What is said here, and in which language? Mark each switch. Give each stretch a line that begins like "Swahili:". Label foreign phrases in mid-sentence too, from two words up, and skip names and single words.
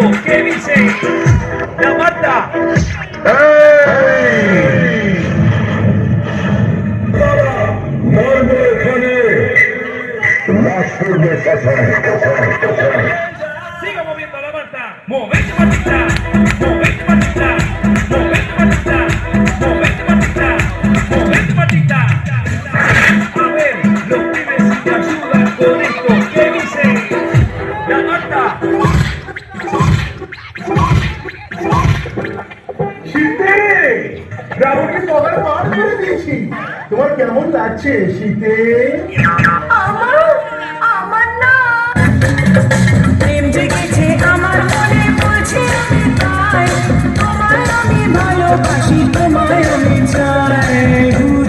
Spanish: ¿Qué dice? La mata. Siga moviendo la mata. Mover tu matita. Mover tu matita. Mover tu matita. Mover tu matita. Mover tu matita. A ver, los pibes si te ayudan con esto. ¿Qué dice? La mata.
Bangla: শীতে রাহুলকে কবার পার করে দিয়েছি। তোমার কেমন লাগছে শীতে? আমার না প্রেম জেগেছে আমার মনে বলছে আমি তাই তোমায় আমি ভালোবাসি তোমায় আমি চাই পুরি